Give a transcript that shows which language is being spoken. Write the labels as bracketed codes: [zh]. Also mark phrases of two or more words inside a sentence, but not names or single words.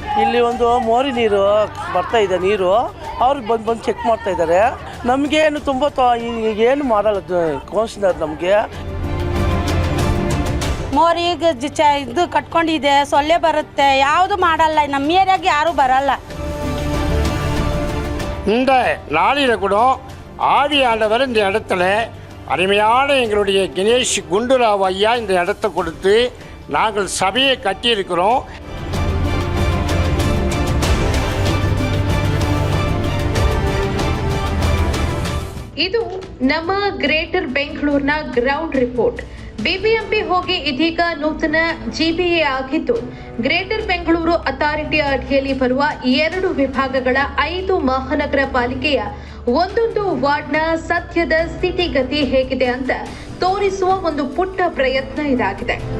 [kn] ಇಲ್ಲಿ ಒಂದು ಮೋರಿ ನೀರು ಬರ್ತಾ ಇದೆ ನೀರು, ಅವ್ರು ಬಂದು ಚೆಕ್ ಮಾಡ್ತಾ ಇದ್ದಾರೆ. ನಮಗೇನು ತುಂಬ ಏನು ಮಾಡಲ್ಲ ಕೌನ್ಸಿಲರ್ ನಮಗೆ. ಮೋರಿಗೆ ಇದು ಕಟ್ಕೊಂಡಿದೆ, ಸೊಳ್ಳೆ ಬರುತ್ತೆ, ಯಾವುದು ಮಾಡಲ್ಲ. ನಮ್ಮ ಏರಿಯಾಗೆ ಯಾರು ಬರಲ್ಲ. [ta] இந்த நாளில் கூட ஆவியானவர் இந்த இடத்துல அருமையான எங்களுடைய கணேஷ் குண்டுராவ் ஐயா இந்த இடத்த கொடுத்து நாங்கள் சபையை கட்டியிருக்கிறோம். [kn] ಇದು ನಮ್ಮ ಗ್ರೇಟರ್ ಬೆಂಗಳೂರಿನ [en] ground report. [kn] ಬಿಬಿಎಂಪಿ ಹೋಗಿ ಇದೀಗ ನೂತನ ಜಿಬಿಎ ಆಗಿದ್ದು, ಗ್ರೇಟರ್ ಬೆಂಗಳೂರು ಅಥಾರಿಟಿ ಅಡಿಯಲ್ಲಿ ಬರುವ 2 ವಿಭಾಗಗಳ 5 ಮಹಾನಗರ ಪಾಲಿಕೆಯ ಒಂದೊಂದು ವಾರ್ಡ್ನ ಸದ್ಯದ ಸ್ಥಿತಿಗತಿ ಹೇಗಿದೆ ಅಂತ ತೋರಿಸುವ ಒಂದು ಪುಟ್ಟ ಪ್ರಯತ್ನ ಇದಾಗಿದೆ.